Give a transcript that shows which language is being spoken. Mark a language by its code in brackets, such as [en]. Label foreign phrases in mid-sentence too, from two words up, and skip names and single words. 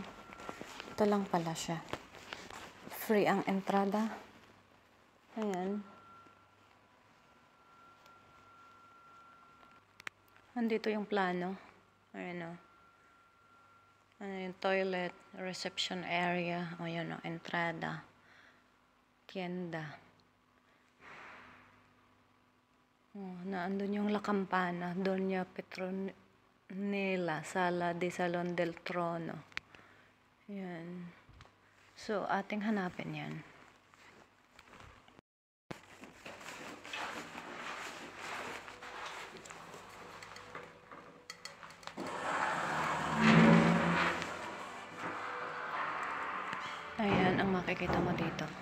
[tl] Ito lang pala siya. Free ang entrada. Ayan. Andito yung plano. Ayan o. Ano yung [en] toilet, reception area. [tl] O yun o, [es] entrada. Tienda. [tl] Naandun yung La Campana, Doña Petronela, [es] Sala de Salón del Trono. [tl] Yan. So, ating hanapin yan. Ayan ang makikita mo dito.